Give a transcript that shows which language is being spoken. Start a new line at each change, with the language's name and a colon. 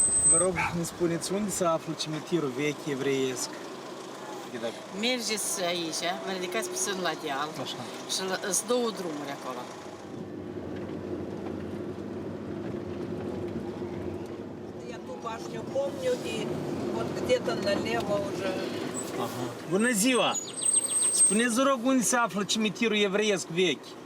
Romanian: Vă rog, ne spuneți unde se află cimitirul vechi evreiesc? Mergeți aici, vă ridicați puțin la deal și sunt două drumuri acolo.
Russian: Я ту башню помню, и вот где-то налево уже.
Romanian: Bună ziua! Spuneți, vă rog, unde se află cimitirul evreiesc vechi?